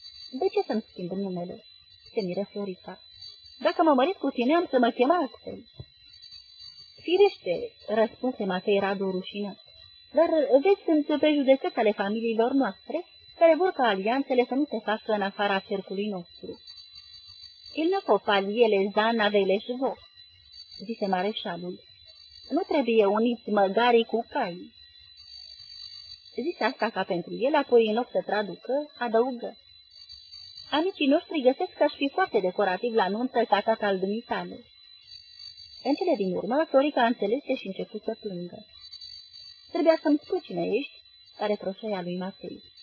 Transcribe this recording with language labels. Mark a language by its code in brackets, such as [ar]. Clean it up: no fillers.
[ro] De ce să-mi schimb numele? Se miră Florica. Dacă mă măresc cu tine, am să mă chema astfel. Firește, răspunse Matei Radu rușinat. Dar vezi, sunt prejudecăți ale familiilor noastre, care vor ca alianțele să nu se facă în afara cercului nostru. [fr] Il ne faut pas lier les ânes avec les chevaux, [ro] zise mareșalul. Nu trebuie uniți măgarii cu cai. Zise asta ca pentru el, apoi în loc să traducă, adăugă. Amicii noștri găsesc că aș fi foarte decorativ la nuntă ca tata al dumitale. În cele din urmă, Florica înțelese și început să plângă. Trebuia să-mi spui cine ești, care proșea lui Matei.